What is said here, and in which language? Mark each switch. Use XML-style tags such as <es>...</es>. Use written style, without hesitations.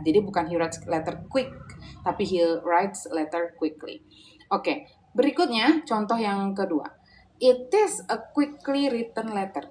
<id>Jadi bukan</id> <en>he writes letter quick,</en> <id>tapi</id> <en>he writes letter quickly.</en> <id>Oke, berikutnya contoh yang kedua.</id> <en>It is a quickly written letter.</en>